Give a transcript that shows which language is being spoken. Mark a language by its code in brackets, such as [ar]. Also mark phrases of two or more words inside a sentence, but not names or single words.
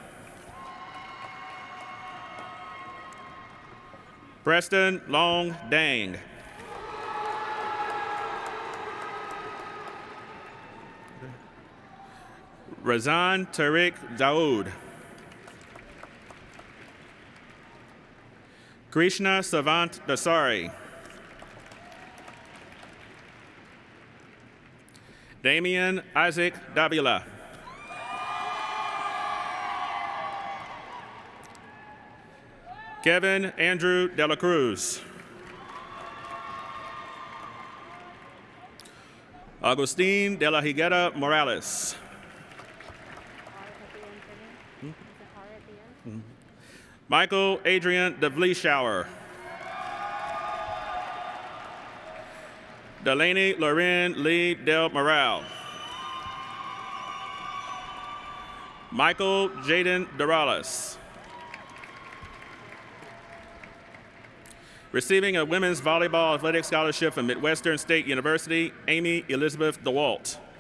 [en] Preston Long Dang. Razan Tariq Daoud. Krishna Savant Dasari. Damian Isaac Davila. Kevin Andrew De La Cruz. Agustin De La Higuera Morales. Michael Adrian De Vlieshauer. Delaney Loren Lee Del Moral. Michael Jaden Dorales. Receiving a women's volleyball athletic scholarship from Midwestern State University, Amy Elizabeth DeWalt.